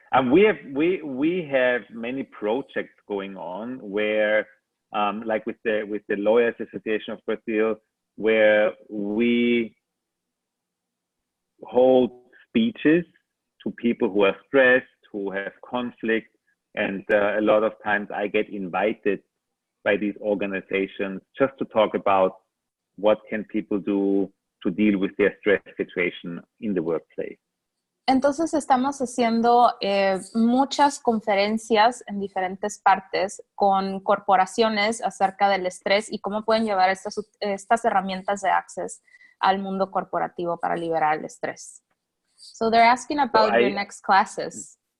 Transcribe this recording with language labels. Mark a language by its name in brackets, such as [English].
[English] We have many projects going on where, like with the Lawyers Association of Brazil, where we hold speeches to people who are stressed, who have conflict, and a lot of times I get invited by these organizations just to talk about what can people do to deal with their stress situation in the workplace. [Spanish] Entonces estamos haciendo muchas conferencias en diferentes partes con corporaciones acerca del estrés y cómo pueden llevar estas herramientas de Access al mundo corporativo para liberar el estrés. [English] So they're asking about your next classes.